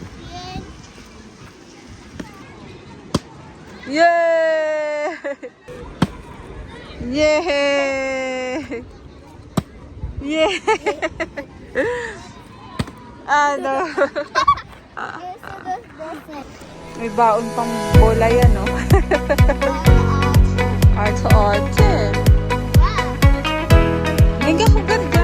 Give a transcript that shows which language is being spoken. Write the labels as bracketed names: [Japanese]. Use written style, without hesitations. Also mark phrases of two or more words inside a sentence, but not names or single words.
[Spanish] Bien. Yay! Yay! [Filipino] Yay! Ano? [Spanish] Eso dos veces. [Filipino] May baon pang bola yan, no? Arts. Wow. Hindi ka